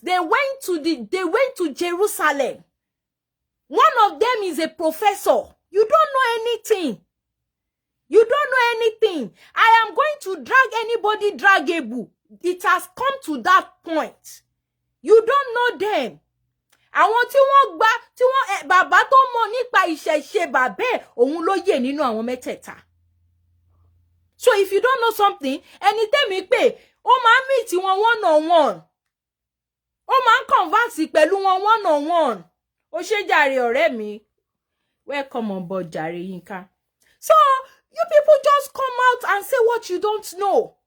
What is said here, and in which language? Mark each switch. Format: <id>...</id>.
<en>They went to Jerusalem. One of them is a professor. You don't know anything. You don't know anything. I am going to drag anybody draggable. It has come to that point. You don't know them.</en> <yo>Àwọn tí wọ́n bàbá tó mọ̀ nípa ìṣẹ̀ṣe bàbá òun ló yè nínú àwọn mẹ́tẹ̀ẹ̀ta.</yo> <en>So if you don't know something,</en> <yo>ẹni tẹ́mi pé ó máa</yo> <en>meet wọn one on one.</en> <yo>Ó máa converse pẹ̀lú wọn</yo> <en>one on one.</en> <yo>Ó ṣé jàre ọ̀rẹ́ mi.</yo> <en>Welcome on board jàre Yínká. So you people just come out and say what you don't know.</en>